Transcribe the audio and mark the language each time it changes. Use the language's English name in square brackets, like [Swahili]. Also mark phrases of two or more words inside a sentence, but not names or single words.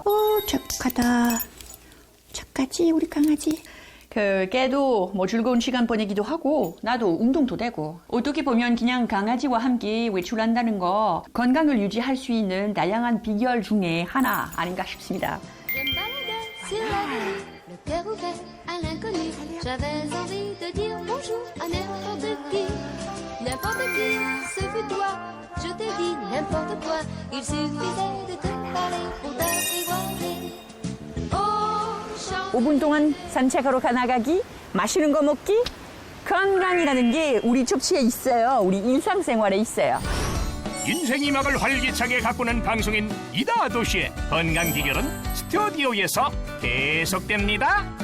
[Korean] 착하다. 착하지 우리 강아지. 걔도 뭐 즐거운 시간 보내기도 하고 나도 운동도 되고 어떻게 보면 그냥 강아지와 함께 외출한다는 거 건강을 유지할 수 있는 다양한 비결 중에 하나 아닌가 싶습니다. [French] Je me baladais sur la rue, le cœur ouvert à l'inconnu. J'avais envie de dire bonjour à n'importe qui. N'importe qui, ce fut toi. Je t'ai dit n'importe quoi. Il suffisait de te parler pour t'apprivoiser. Oh, chante. [Korean] 5분 동안 산책하러 나가기, 맛있는 거 먹기, 건강이라는 게 우리 접시에 있어요. 우리 일상생활에 있어요. 인생 이막을 활기차게 가꾸는 방송인 이다도시의 건강 비결은 스튜디오에서 계속됩니다.